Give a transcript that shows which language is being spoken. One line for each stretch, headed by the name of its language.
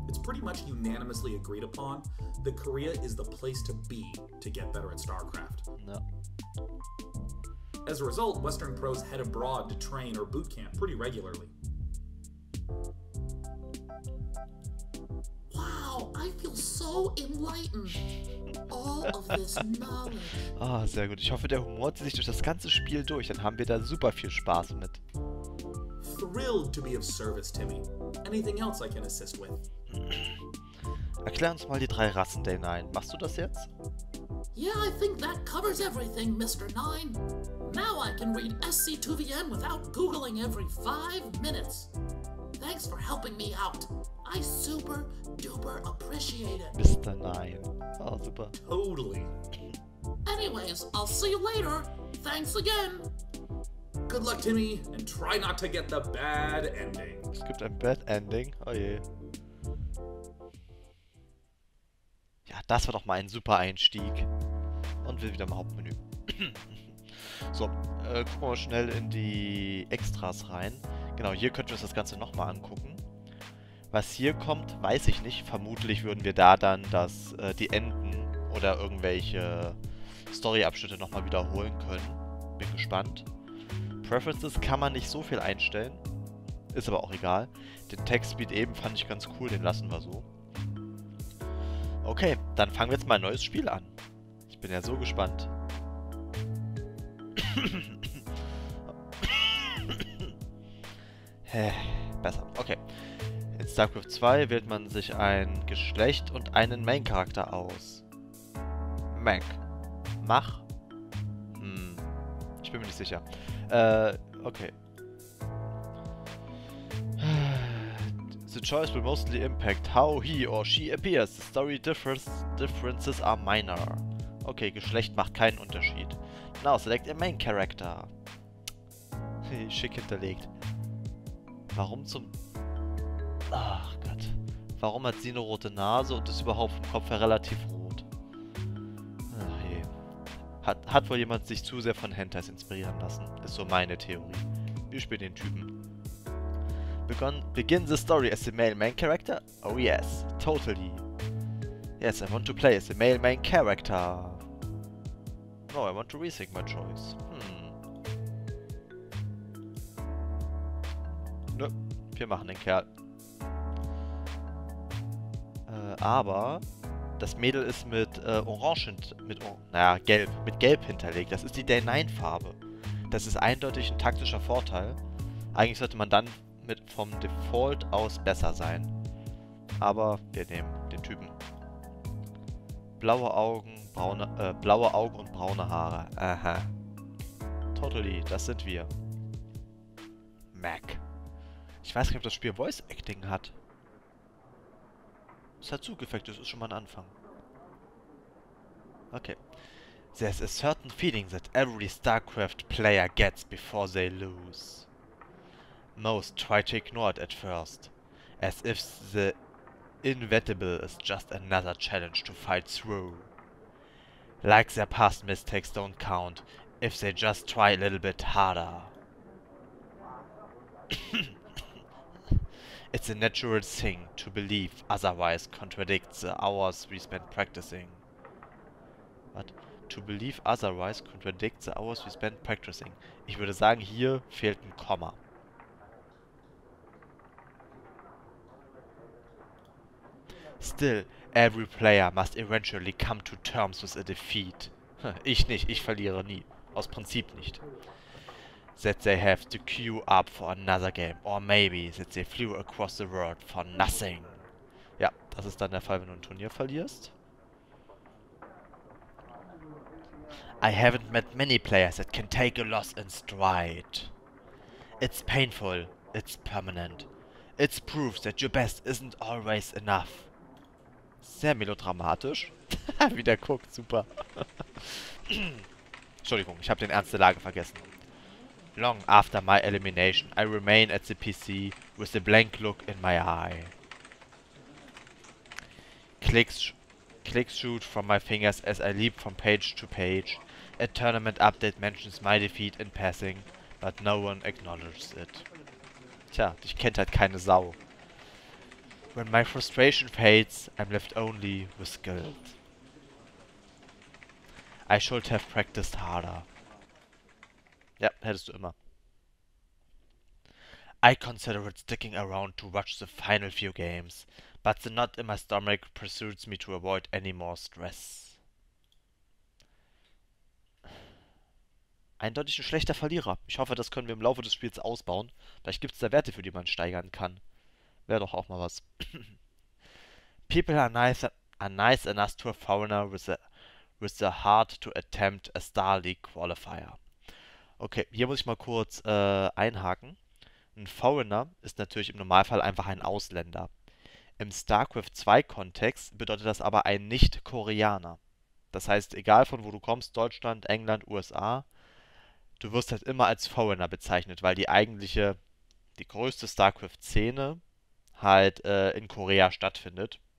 English: It's pretty much unanimously agreed upon that Korea is the place to be to get better at StarCraft. No. As a result, Western pros head abroad to train or boot camp pretty regularly. Wow, I feel so enlightened. All of this knowledge.
German: Ah, sehr gut. Ich hoffe, der Humor zieht sich durch das ganze Spiel durch. Dann haben wir da super viel Spaß mit.
English: Thrilled to be of service, Timmy. Anything else I can assist with?
German: Erklär uns mal die 3 Rassen der Nein. Machst du das jetzt?
English: Yeah, I think that covers everything, Mr. 9. Now I can read SC2VN without Googling every 5 minutes. Thanks for helping me out. I super duper appreciate it. Mr. 9. Oh, super. Totally. Anyways, I'll see you later. Thanks again. Good luck, Timmy, and try not to get the bad ending.
German: Es gibt ein Bad Ending. Oh je. Ja, das war doch mal ein super Einstieg. Und wir wieder im Hauptmenü. So, gucken wir mal schnell in die Extras rein. Genau, hier könnten wir uns das Ganze nochmal angucken. Was hier kommt, weiß ich nicht. Vermutlich würden wir da dann die Enden oder irgendwelche Story-Abschnitte nochmal wiederholen können. Bin gespannt. Preferences kann man nicht so viel einstellen. Ist aber auch egal. Den Text-Speed eben fand ich ganz cool, den lassen wir so. Okay, dann fangen wir jetzt mal ein neues Spiel an. Ich bin ja so gespannt. Besser, okay. In StarCraft 2 wählt man sich ein Geschlecht und einen Main-Charakter aus. Mach? Ich bin mir nicht sicher. Okay.
English: The choice will mostly impact how he or she appears. The story differences are minor.
German: Okay, Geschlecht macht keinen Unterschied.
English: Now select a main character.
German: Schick hinterlegt. Warum zum... Ach Gott. Warum hat sie eine rote Nase und ist überhaupt vom Kopf her relativ rot? Ach je. Hat wohl jemand sich zu sehr von Hentais inspirieren lassen. Ist so meine Theorie. Wir spielen den Typen.
English: Begin the story as the male main character? Oh yes, totally. Yes, I want to play as the male main character. No, I want to rethink my choice.
German: Nö, wir machen den Kerl. Aber das Mädel ist mit Orange, mit Gelb hinterlegt. Das ist die Day-9-Farbe. Das ist eindeutig ein taktischer Vorteil. Eigentlich sollte man dann vom Default aus besser sein. Aber wir nehmen den Typen. Blaue Augen und braune Haare. Aha. Totally, das sind wir. Mach. Ich weiß nicht, ob das Spiel Voice Acting hat. Es hat Zugeffekte, das ist schon mal ein Anfang. Okay.
English: There's a certain feeling that every StarCraft player gets before they lose. Most try to ignore it at first, as if the inevitable is just another challenge to fight through. Like their past mistakes don't count if they just try a little bit harder. It's a natural thing to believe, otherwise contradicts the hours we spend practicing. What? To believe otherwise contradicts the hours we spend practicing.
German: Ich würde sagen, hier fehlt ein Komma.
English: Still, every player must eventually come to terms with a defeat.
German: Ich nicht, ich verliere nie. Aus Prinzip nicht.
English: That they have to queue up for another game. Or maybe that they flew across the world for nothing.
German: Ja, das ist dann der Fall, wenn du ein Turnier verlierst.
English: I haven't met many players that can take a loss in stride. It's painful. It's permanent. It's proof that your best isn't always enough.
German: Sehr melodramatisch. Wie der guckt, super. Entschuldigung, ich habe den Ernst der Lage vergessen.
English: Long after my elimination, I remain at the PC with a blank look in my eye. Clicks shoot from my fingers as I leap from page to page. A tournament update mentions my defeat in passing, but no one acknowledges it.
German: Tja, dich kennt halt keine Sau.
English: When my frustration fades, I'm left only with guilt. I should have practiced harder.
German: Ja, hättest du immer.
English: I considered sticking around to watch the final few games, but the knot in my stomach pursues me to avoid any more stress.
German: Eindeutig ein schlechter Verlierer. Ich hoffe, das können wir im Laufe des Spiels ausbauen. Vielleicht gibt es da Werte, für die man steigern kann. Wäre doch auch mal was.
English: People are nice enough to a foreigner with the heart to attempt a Star League Qualifier.
German: Okay, hier muss ich mal kurz einhaken. Ein Foreigner ist natürlich im Normalfall einfach ein Ausländer. Im StarCraft 2 Kontext bedeutet das aber ein Nicht-Koreaner. Das heißt, egal von wo du kommst, Deutschland, England, USA, du wirst halt immer als Foreigner bezeichnet, weil die größte StarCraft-Szene halt in Korea stattfindet.